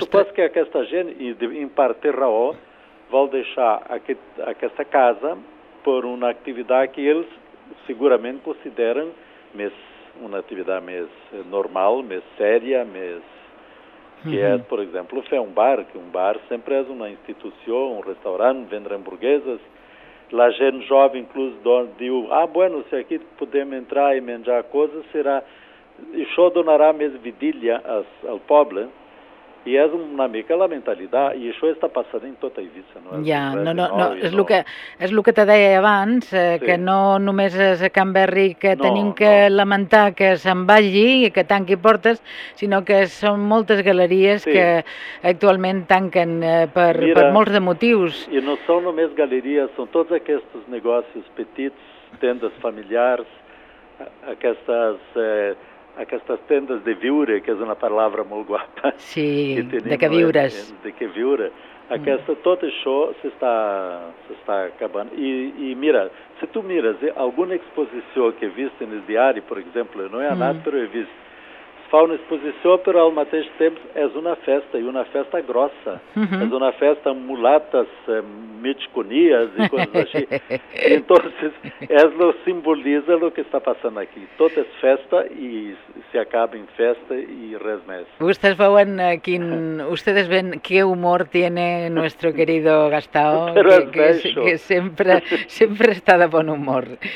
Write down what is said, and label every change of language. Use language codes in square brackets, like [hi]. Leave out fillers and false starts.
[es] supongo que esta gente, y en parte Raúl, va a dejar esta casa por una actividad que ellos seguramente consideran una actividad más normal, más seria, más que es, por ejemplo, fue un bar, que un bar siempre es una institución, un restaurante, vender hamburguesas. La gente joven incluso dijo, ah, bueno, si aquí podemos entrar y menjar cosas, será [ca] Això donarà més vidilla al poble i és una mica la mentalitat i això està passant en tota Eivissa. No? Ja, no, és el que, és el que te deia abans, que no només és a Can Berri que tenim que lamentar que se'n vagi i que tanqui portes, sinó que són moltes galeries que actualment tanquen per molts de motius. I no són només galeries, són tots aquests negocis petits, tendes familiars, aquestes tendes de viure, que és una paraula molt guapa. Sí, de que viures. De que viure. Aquesta, tot això s'està acabant. I mira, si tu mires alguna exposició que he vist en el diari, per exemple, no he anat, però he vist, es fa una exposició, però al mateix temps és una festa, i una festa grossa. Mm-hmm. És una festa amb mulates, mitjconies i coses així. [es] Entonces, eso simboliza lo que está pasando aquí. Todo es festa y se acaba en festa y res más. Ustedes ven, ustedes ven qué humor tiene nuestro querido Gastao, que siempre está de buen humor.